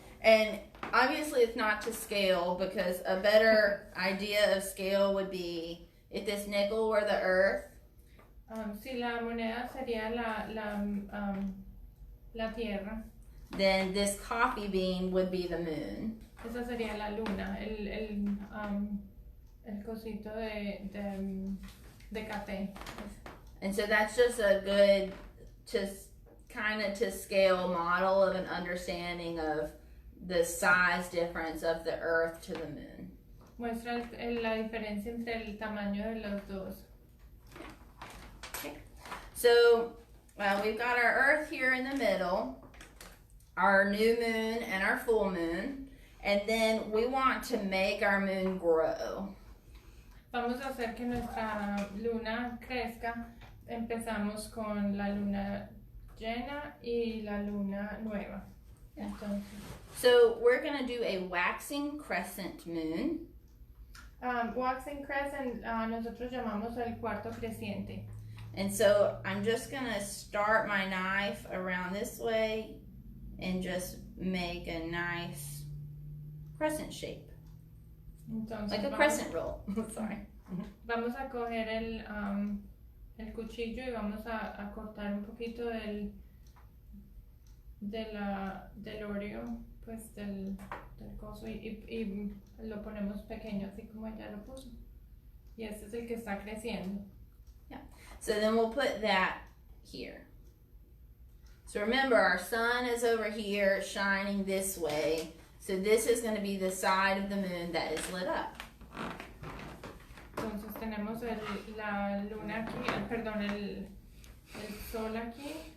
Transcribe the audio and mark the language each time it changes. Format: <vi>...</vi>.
<en>And obviously it's not to scale because a better idea of scale would be if this nickel were the Earth.</en> <es>Si la moneda sería la tierra.</es> <en>Then this coffee bean would be the moon.</en> <es>Esa sería la luna, el cosito de café.</es> <en>And so that's just a good, to scale model of an understanding of the size difference of the Earth to the moon.</en> <es>Muestra la diferencia entre el tamaño de los dos.</es> <en>Okay. So we've got our Earth here in the middle, our new moon and our full moon, and then we want to make our moon grow.</en> <es>Vamos a hacer que nuestra luna crezca. Empezamos con la luna llena y la luna nueva. Entonces,</es> <en>so we're going to do a waxing crescent moon. Waxing crescent,</en> <es>nosotros llamamos el cuarto creciente.</es> <en>And so I'm just going to start my knife around this way and just make a nice crescent shape,</en> <es>Entonces,</es> <en>like a</en> <es>vamos,</es> <en>crescent roll. Sorry.</en> <es>vamos a coger el cuchillo y vamos a cortar un poquito del Oreo, pues del coso y lo ponemos pequeño, así como ella lo puso. Y este es el que está creciendo.</es> <en>So then we'll put that here. So remember, our sun is over here shining this way. So this is going to be the side of the moon that is lit up.</en> <es>Entonces tenemos la luna aquí, perdón, el sol aquí.</es>